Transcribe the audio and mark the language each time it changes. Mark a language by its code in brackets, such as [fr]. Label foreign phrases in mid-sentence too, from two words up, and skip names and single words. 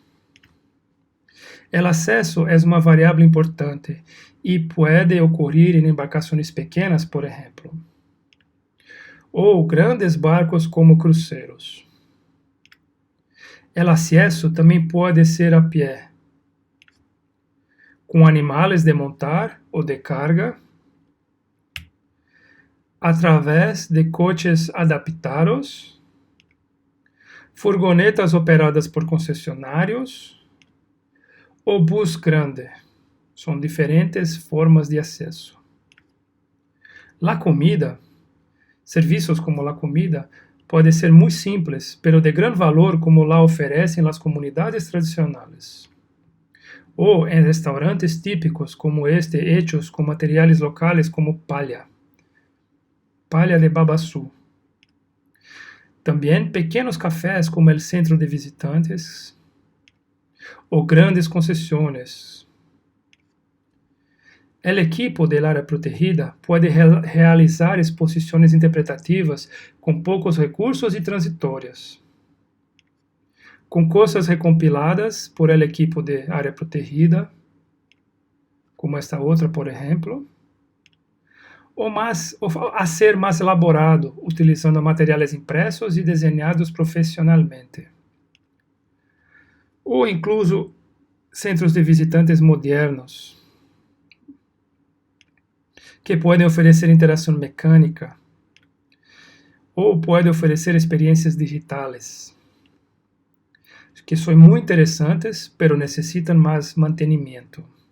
[pt] O acesso é uma variável importante e pode ocorrer em embarcações pequenas, por exemplo, ou grandes barcos como cruceiros. O acesso também pode ser a pé, com animais de montar ou de carga, através de coches adaptados, furgonetas operadas por concessionários ou bus grande. São diferentes formas de acesso. [es] La comida, [pt] serviços [es] como la comida, [pt] pode ser muito simples, [es] pero de gran valor como la [pt] oferecem as comunidades tradicionais. Ou em restaurantes típicos como este, hechos com materiais locais como palha de babaçu. Também pequenos cafés como o centro de visitantes ou grandes concessões. O equipo da área protegida pode realizar exposições interpretativas com poucos recursos e transitórias, com coisas recompiladas [es] por el equipo [pt] de área protegida, como esta outra, por exemplo, ou a ser mais elaborado, utilizando materiais impressos e desenhados profissionalmente. Ou incluso centros de visitantes modernos, que podem oferecer interação mecânica, ou podem oferecer experiências digitais, que são muito interessantes, pero necessitam mais mantenimento.